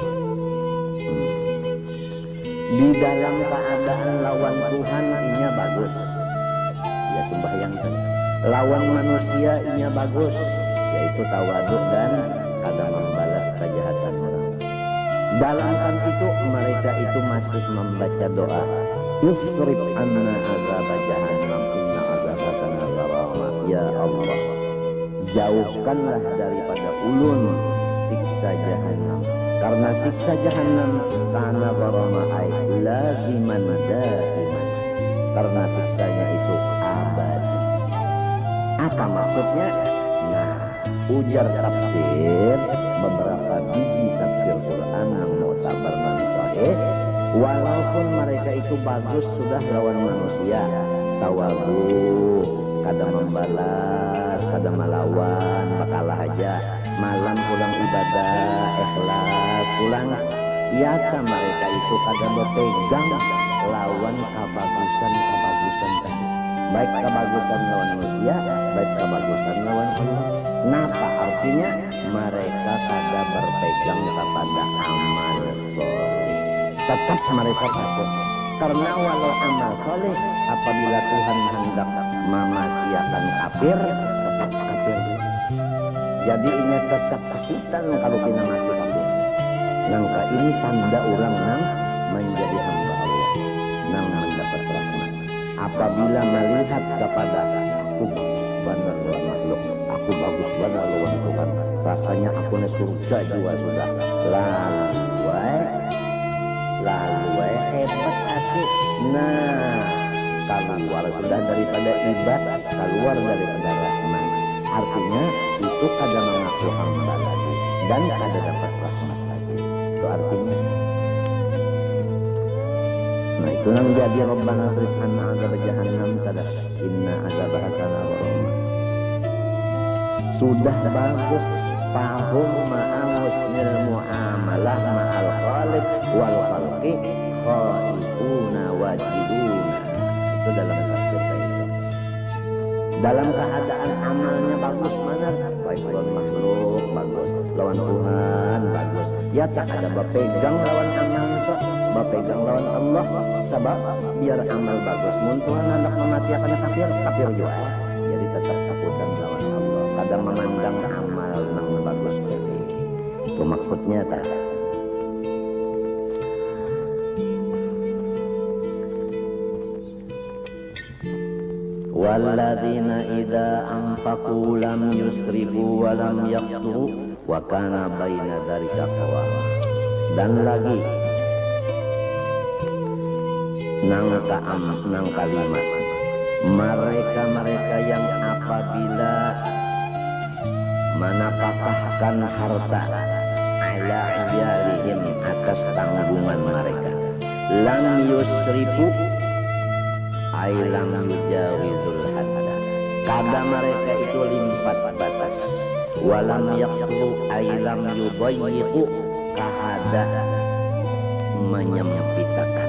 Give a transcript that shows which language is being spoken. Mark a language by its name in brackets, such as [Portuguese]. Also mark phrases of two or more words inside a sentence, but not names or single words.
[Banjar] Di dalam keadaan lawan Tuhan inya bagus, ya sembahyang kan. Lawan manusia inya bagus, yaitu tawadu dan kada membalas kejahatan orang. Dalam hal itu mereka itu masih membaca doa [Arabic] يصرف عنا عذاب جهنم إن عذابك غراما. [Banjar] Ya Allah, jauhkanlah daripada ulun siksa jahannam, karena siksa jahannam [Arabic] كان غراما أي لازما دائما, [Banjar] karena siksanya itu abadi. Apa maksudnya? Nah, ujar tafsir beberapa biji tafsir Quran yang mu'tabar dan sahih, walaupun mereka itu bagus sudah lawan manusia, tawadu, kada membalas, kada melawan, bakalah aja malam pulang ibadah ikhlas pulang. Iata mereka itu kada berpegang lawan kebagusan tadi, baik kebagusan lawan manusia, baik kebagusan lawan Allah. Napa artinya? Mereka kada berpegang kepada amal soleh. Tetap mereka takut, karena walau amal soleh apabila Tuhan hendak mematikan kafir, tetap kafir. Jadi ini tetap kesulitan kalau kita mati kafir. Nangka ini tanda orang nang menjadi hamba Allah, nang mendapat rahmat. Apabila melihat kepada aku benar lawan makhluk, aku bagus benar lawan Tuhan, rasanya aku na surga juga sudah. Lalu hebat hati. Nah, keluar sudah daripada ibadah, keluar daripada rahmat. Artinya itu kada mengaku hamba lagi dan kada dapat rahmat lagi. Itu artinya. Nah itu yang jadi [Arabic] ربنا اصرف عنا عذاب جهنم [Banjar] kada [Arabic] إن عذابها كان غراما. [Banjar] Sudah bagus [Arabic] فهم مع حسن المعاملة مع الخالق والخلق خائفون واجبون. [Banjar] Itu dalam tafsir itu. Dalam keadaan amalnya bagus mana? Baik lawan makhluk bagus, lawan Tuhan bagus. Ya tak ada berpegang lawan amal itu, berpegang lawan Allah. Sebab biar amal bagus, mun Tuhan hendak mematikan kafir juga. Jadi tetap takutan lawan Allah. Kadang memandang amal nang bagus tadi. Itu maksudnya tak. [Arabic] والذين إذا أنفقوا لم يسرفوا ولم يقتروا وكان بين ذلك قواما. [Banjar] Dan lagi nang kalimat mereka yang apabila menapakahkan [Arabic] harta على عيالهم [Banjar] atas tanggungan mereka, [Arabic] لم يسرفوا أي لم يجاوزوا الحد, [Banjar] kada mereka itu limpat batas, [Arabic] ولم يقتروا أي لم يضيقوا [Banjar] kahada menyempitakan.